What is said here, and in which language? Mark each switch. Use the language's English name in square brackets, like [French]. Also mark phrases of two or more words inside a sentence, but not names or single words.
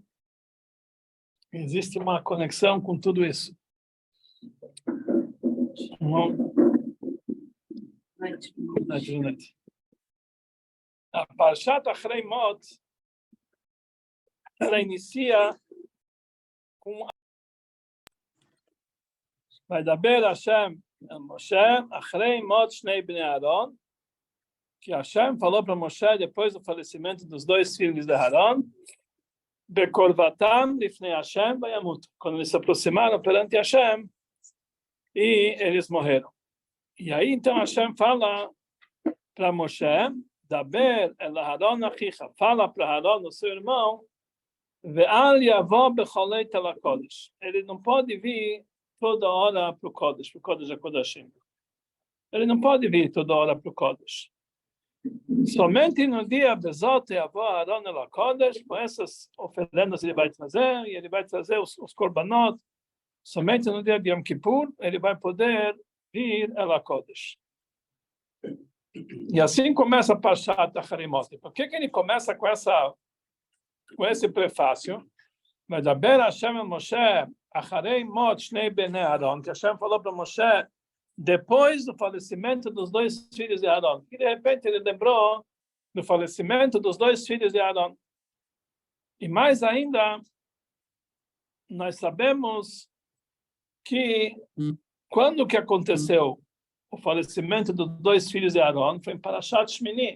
[Portuguese] Existe uma conexão com tudo isso. A Parashat Acharei Mot, ela inicia com [Hebrew] וידבר השם אל משה אחרי מות שני בני אהרן, [Portuguese] que Hashem falou para Moshe depois do falecimento dos dois filhos de Aaron, [Hebrew] בקרבתם לפני השם וימות, [Portuguese] quando eles se aproximaram perante Hashem e eles morreram. E aí então Hashem fala para Moshe, [Hebrew] דבר אל אהרן אחיך, [Portuguese] fala para Aaron, o seu irmão, [Hebrew] ואל יבוא בכולי תל הקודש, [Portuguese] ele não pode vir toda hora para o Kodesh, para o Kodesh HaKodashim. Ele não pode vir toda hora para o Kodesh. Somente no dia [Hebrew] בזאת יבוא אהרן אל הקודש, [Portuguese] com essas oferendas ele vai trazer, e ele vai trazer os korbanot. Somente no dia de Yom Kippur ele vai poder vir [Hebrew] אל הקודש. [Portuguese] E assim começa a Parashat Acharei Mot. Por que ele começa com esse prefácio? [Hebrew] וידבר השם אל משה אחרי מות שני בני אהרן, [Portuguese] que Hashem falou para Moshe depois do falecimento dos dois filhos de Aaron. E de repente ele lembrou do falecimento dos dois filhos de Aaron. E mais ainda, nós sabemos que quando que aconteceu o falecimento dos dois filhos de Aaron foi em Parashat Shmini.